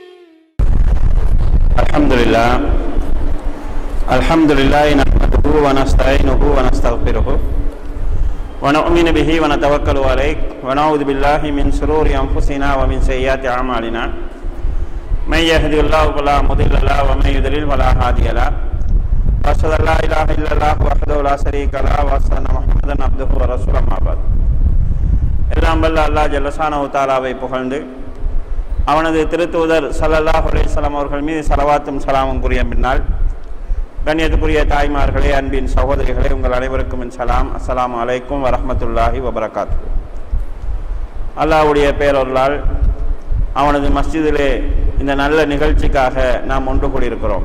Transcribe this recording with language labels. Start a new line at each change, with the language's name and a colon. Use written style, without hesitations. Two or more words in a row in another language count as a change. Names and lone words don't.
Arabic: الحمد لله نحمده ونستعينه ونستغفره ونؤمن به ونتوكل عليه ونعوذ بالله من شرور أنفسنا ومن سيئات أعمالنا من يهده الله فلا مضل له ومن يضلل فلا هادي له وأشهد أن لا إله إلا الله وحده لا شريك له وأشهد أن محمدا عبده ورسوله أما بعد
Tamil: எல்லாம் வல்ல அல்லாஹ்
Arabic: جل شأنه تعالى
Tamil: புகழ்ந்து அவனது திருத்தூதர்
Arabic: صلى الله عليه وسلم
Tamil: அவர்கள் மீது ஸலவாத்தும் ஸலாமும் கூறிய பின்னால் கண்ணியத்துக்குரிய தாய்மார்களே, அன்பின் சகோதரிகளே, உங்கள் அனைவருக்கும் என் சலாம்.
Arabic: السلام عليكم ورحمة الله وبركاته.
Tamil: அல்லாஹ்வுடைய பேரருளால் அவனது மஸ்ஜிதிலே இந்த நல்ல நிகழ்ச்சிக்காக நாம் ஒன்று கூடியிருக்கிறோம்.